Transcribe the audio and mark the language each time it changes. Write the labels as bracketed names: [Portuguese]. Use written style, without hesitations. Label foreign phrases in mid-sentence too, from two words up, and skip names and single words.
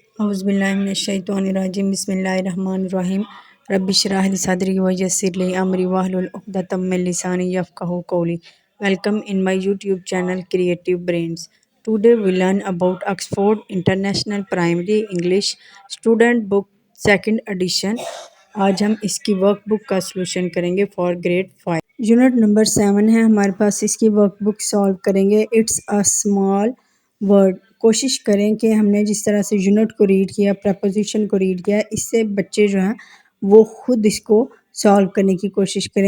[Arabic] أعوذ بالله من الشيطان الرجيم بسم الله الرحمن الرحيم رب اشرح لي صدري ويسر لي أمري واحلل عقدة من لساني يفقهوا قولي. [English] Welcome in my YouTube channel Creative Brains. Today we learn about Oxford International Primary English Student Book Second Edition. [Hindi] आज हम इसकी वर्कबुक का सलूशन करेंगे [English] for grade [Hindi] 5। यूनिट नंबर 7 है हमारे पास। इसकी वर्कबुक सॉल्व करेंगे। [English] It's a small word. [Hindi] कोशिश करें कि हमने जिस तरह से यूनिट को रीड किया, प्रपोजिशन को रीड किया, इससे बच्चे जो हैं वो खुद इसको सॉल्व करने की कोशिश करें।